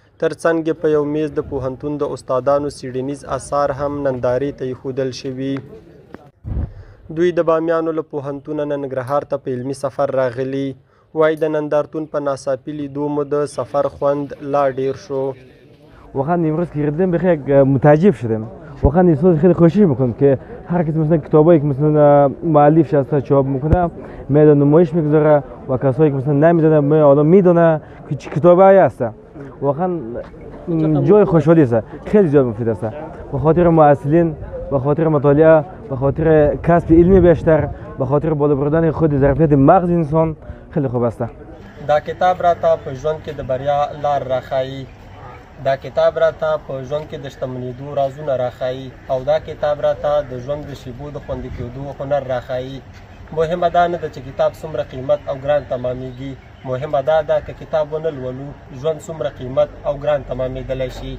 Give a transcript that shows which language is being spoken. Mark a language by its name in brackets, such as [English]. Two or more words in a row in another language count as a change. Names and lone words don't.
[Pashto] ترڅنګ په یو میز د پوهنتون د استادانو څیړنیز اثار هم نندارې ته ایښودل شوي. دوی د بامیانو له پوهنتونه ننګرهار ته په علمي سفر راغلي. وایي د نندارتون په ناڅاپي لیدو مو د سفر خوند لا ډیر شو. [Persian] واقعا امروز که گردم بخیر متعجب شدم. واقعا احساس خیلی خوشی میکنم که هر کسی مثلا کتابایی که مثلا مؤلف شده چاپ میکنه میاد نمایش میگذاره و کسایی که مثلا نمیدونه آدم میدونه که چه کتابایی هست. واقعا جای خوشحالی است، خیلی جای مفید است به خاطر معلمین، به خاطر مطالعه، به خاطر کسب علمی بیشتر، به خاطر بالا بردن خود ظرفیت مغز انسان. خیلی خوب است. [Pashto] دا کتاب راته په ژوند کې د بریا لار راښایي. دا کتاب راته په ژوند کې د شتمنېدو رازونه راښایي او دا کتاب راته د ژوند د شیبو د خوندي کېدو هنر راښایي. مهمه دا نه ده چې کتاب څومره قیمت او ګران تمامېږي، مهمه دا ده که کتاب ونه لولو ژوند څومره قیمت او ګران تمامېدلی شي.